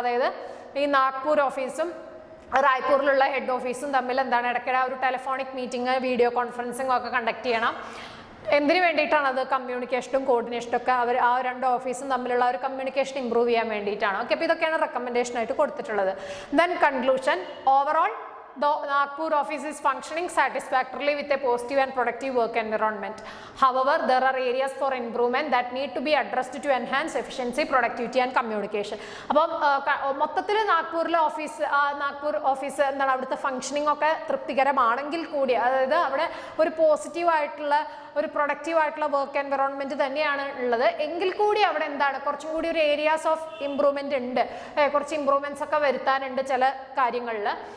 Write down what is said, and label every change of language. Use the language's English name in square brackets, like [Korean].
[Malayalam] അതായത് ഈ നാഗ്പൂർ ഓഫീസും റായ്പൂരിലുള്ള ഹെഡ് ഓഫീസും തമ്മിൽ ഇടയ്ക്കിടെ ഒരു ടെലിഫോണിക് മീറ്റിംഗ്, വീഡിയോ കോൺഫറൻസിങ് ഒക്കെ കണ്ടക്ട് ചെയ്യണം. എന്തിനു വേണ്ടിയിട്ടാണ് അത്? കമ്മ്യൂണിക്കേഷനും കോർഡിനേഷനും ഒക്കെ ആ രണ്ട് ഓഫീസും തമ്മിലുള്ള ഒരു കമ്മ്യൂണിക്കേഷൻ ഇംപ്രൂവ് ചെയ്യാൻ വേണ്ടിയിട്ടാണ്. ഓക്കെ, അപ്പോൾ ഇതൊക്കെയാണ് റെക്കമെൻഡേഷൻ ആയിട്ട് കൊടുത്തിട്ടുള്ളത്. [English] Then conclusion, overall the Nagpur office is functioning satisfactorily with a positive and productive work environment. However, there are areas for improvement that need to be addressed to enhance efficiency, productivity and communication. [Malayalam] അപ്പം മൊത്തത്തിൽ Nagpur office അവിടുത്തെ functioning ഒക്കെ തൃപ്തികരമാണെങ്കിൽ കൂടി, അതായത് അവിടെ ഒരു positive ആയിട്ടുള്ള ഒരു പ്രൊഡക്റ്റീവ് ആയിട്ടുള്ള വർക്ക് എൻവറോൺമെന്റ് തന്നെയാണ് ഉള്ളത്, എങ്കിൽ കൂടി അവിടെ കുറച്ചും കൂടി ഒരു ഏരിയാസ് ഓഫ് ഇംപ്രൂവ്മെന്റ് ഉണ്ട്, കുറച്ച് ഇംപ്രൂവ്മെന്റ്സ് ഒക്കെ വരുത്താനുണ്ട് ചില കാര്യങ്ങളിൽ.